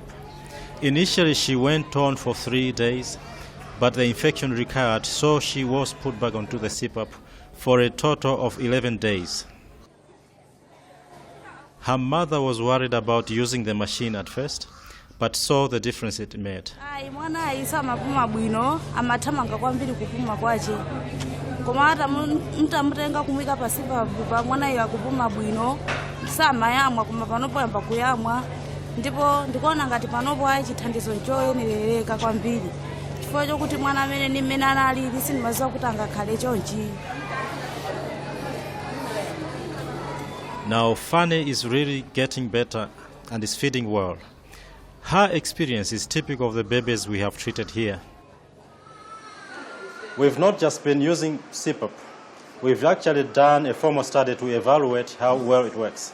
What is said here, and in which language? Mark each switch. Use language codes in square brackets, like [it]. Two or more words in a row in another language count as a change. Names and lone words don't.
[en] Initially she went on for 3 days, but the infection recurred, so she was put back onto the CPAP for a total of 11 days. Her mother was worried about using the machine at first, but saw the difference it made. [ny] Mwana aisa mapuma bwino amathamanga kwambiri kupuma kwache. Koma ata mutamutenga kumwika pa CPAP pa mwana iyo akupuma bwino samayamwa koma panopo yamba kuyamwa ndipo ndikuona ngati panopo ayi chithandizo choyenerereka kwambiri. Chifukwa chokuti mwana amene ni mmene analili sindimaziwa kuti angakhale chonchi. [en] Now Fanny is really getting better and is feeding well. Her experience is typical of the babies we have treated here. We've not just been using CPAP. We've actually done a formal study to evaluate how well it works.